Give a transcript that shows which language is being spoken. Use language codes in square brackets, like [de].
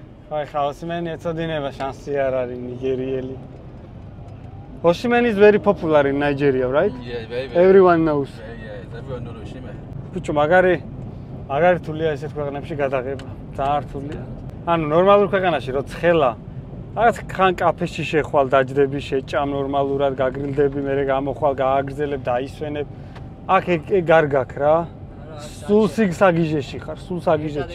[ka] Ay, Osimhen etsodiნება შანსი არ არის ნიგერიელი. [en] Osimhen is very popular in Nigeria, right? Yeah, very. Everyone knows. Yeah, everyone knows Osimhen. [ka] ბიჭო, მაგარი რთულია ესეთ ქვეყნებში გადაღება. ძალიან რთულია. ანუ ნორმალურ ქვეყანაში რო ცხელა, რაღაც ხან კაფეში შეხვალ, დაჯდები, შეჭამ ნორმალურად, გაგრილდები, მერე გამოხვალ, გააგრძელებ, დაისვენებ. აქ ეგ არ გაქვს რა. სულ საგიჟეში ხარ, სულ საგიჟეში.